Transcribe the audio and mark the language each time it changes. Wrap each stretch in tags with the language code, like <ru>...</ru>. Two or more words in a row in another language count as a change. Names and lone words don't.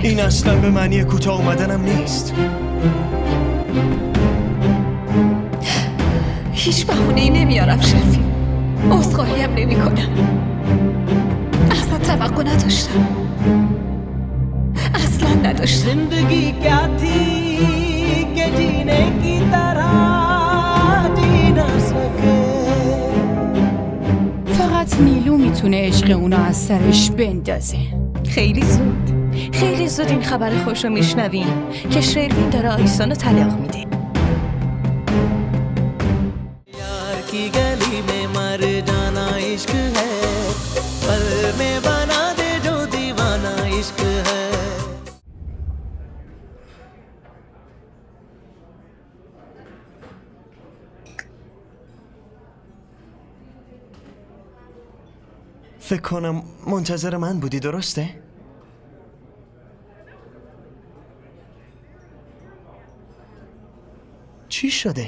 <fa>این اصلا به معنی کوتاه اومدنم نیست. هیچ بهونه‌ای نمیارم شرفی، عذرخواهی هم نمی کنم. اصلا توقع نداشتم، اصلا نداشتم.</fa> <ur>زندگی کیا تھی کہ جینے کی طرح جی نہ سکے.</ur> <fa>فقط نیلو میتونه عشق اونو از سرش بندازه. خیلی زود این خبر خوش رو میشنویم که شروین داره آیسانو طلاق میده.</fa> <ur>یار کی گلی میں مر جانا عشق ہے، پل میں بنا دے جو دیوانہ عشق ہے.</ur> <fa>فکر کنم منتظر من بودی، درسته؟ چی شده؟</fa>